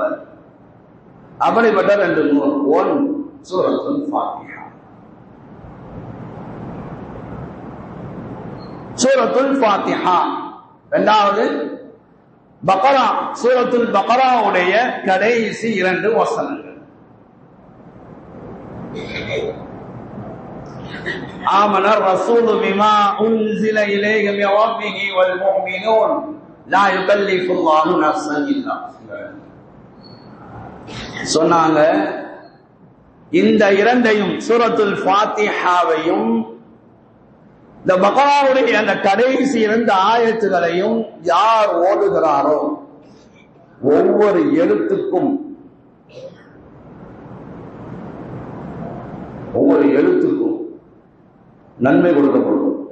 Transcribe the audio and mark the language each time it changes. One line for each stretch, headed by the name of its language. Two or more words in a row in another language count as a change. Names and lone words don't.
Tamil: அப்படிப்பட்ட 2 நூறு. 1 சூரத்துல் ஃபாத்திஹா. சூரத்துல் ஃபாத்திஹா. இரண்டாவது பக்ரா, சூரத்துல் பக்ராவுடைய கடைசி 2 வசனங்கள்.
Arabic: آمن الرسول بما أنزل إليه من ربه والمؤمنون لا يكلف الله نفسا إلا وسعها.
Tamil: சொன்னாங்க, இந்த 2ஐயும் சூரத்துல் ஃபாத்திஹாவையும் இந்த பக்ராவுடைய அந்த கடைசி 2 ஆயத்துகளையும் யார் ஓதுகிறாரோ ஒவ்வொரு எழுத்துக்கும் நன்மை கொடுக்கப்படும்.